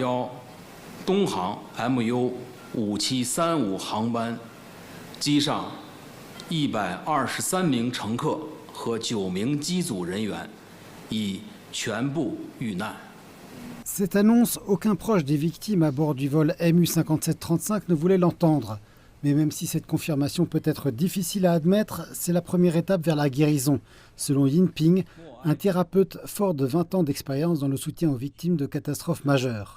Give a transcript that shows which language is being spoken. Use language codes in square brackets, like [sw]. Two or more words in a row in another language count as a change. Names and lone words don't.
[zh] 标东航 MU5735 航班，机上123名乘客和9名机组人员已全部遇难。 [fr] Cette annonce, aucun proche des victimes à bord du vol MU5735 ne voulait l'entendre. Mais même si cette confirmation peut être difficile à admettre, c'est la première étape vers la guérison, selon Yinping, un thérapeute fort de 20 ans d'expérience dans le soutien aux victimes de catastrophes majeures.